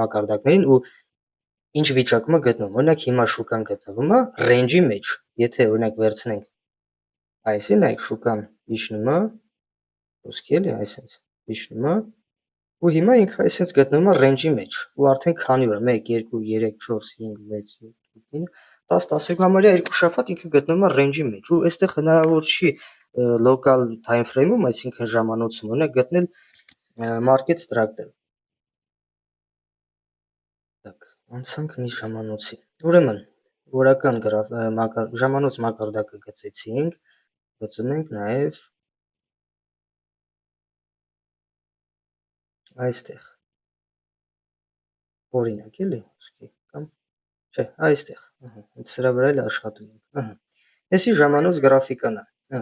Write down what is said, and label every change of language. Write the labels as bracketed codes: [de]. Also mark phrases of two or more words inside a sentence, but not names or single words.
[hy] մակարդակներին ու ինչ վիճակում է գտնվում։ Օրինակ հիմա շուկան գտնվում է range-ի մեջ։ Եթե օրինակ վերցնենք այսին, նայեք շուկան իջնում է, ոսկի էլի այսպես իջնում է ու հիմա ինքը այսպես գտնվում է range-ի մեջ ու արդեն քանի օր 1 2 3 4 5 6 7 8 9 10 12 համարյա 2 շաբաթ ինքը գտնվում է range-ի մեջ ու այստեղ հնարավոր չի [en] local time frame- [hy] ում, այսինքն ժամանոցում օրինակ գտնել [en] market structure։ [hy] Так, անցանք մի ժամանոցի։ Ուրեմն օրական ժամանոց մակարդակը գծեցինք, գծում ենք նաև այստեղ օրինակ էլի ոսկի կամ չէ, այստեղ, սրա վրա էլ աշխատում ենք, Էսի ժամանոց գրաֆիկան է,